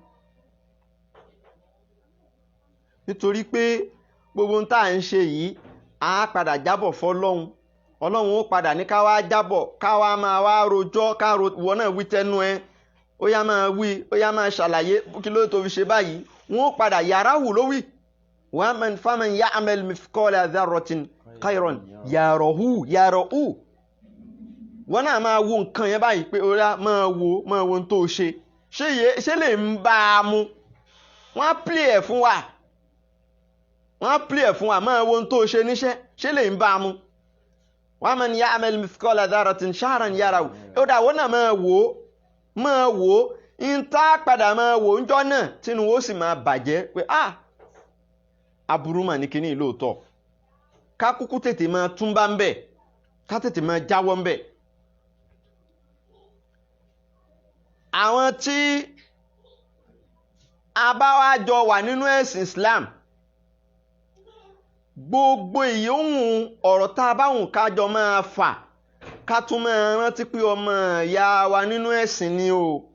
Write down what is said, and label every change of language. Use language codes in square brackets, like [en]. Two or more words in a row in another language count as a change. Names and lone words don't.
[yo] nítorí pé gbogbo ohun tá à ń ṣe yìí á padà jábọ̀ fọlọ́hun ọlọ́run ó padà ní ká wá jábọ̀ ká wá máa wá rojọ́ wọ́n náà wí tẹnu ẹ ó yá máa wí ó yá máa ṣàlàyé kí ló tó fi ṣe báyìí wọ́n ó padà yàrá wù ló wí [ar] فمن يعمل مثقال ذرة خيرا يره [yo] wọ́n náà máa wo nǹkan yẹn báyìí pé ó yá máa wo ohun tó ṣe ṣé lè ń bá a mu wọ́n á play ẹ̀ fún wa máa wo ohun tó ṣe níṣẹ́ ṣé lè ń bá a mu wa [ar] من يعمل مثقال ذرة شرا يره [yo] ó dà wọ́n náà máa wò ó ń tá padà máa wò ń jọ náà tínú ó sì máa bàjẹ́ pé aburú mà ní kíní lóòótọ́ ká kúkú tètè máa túnbá ń bẹ̀ ká tètè máa jáwọ́ ń bẹ̀. àwọn tí a bá wá jọ wà nínú ẹ̀sìn Islam gbogbo ìyóhùn ọ̀rọ̀ tá a bá hùn ká jọ máa fà ká tún máa rántí pé ọmọ ìyá wa nínú ẹ̀sìn ni o.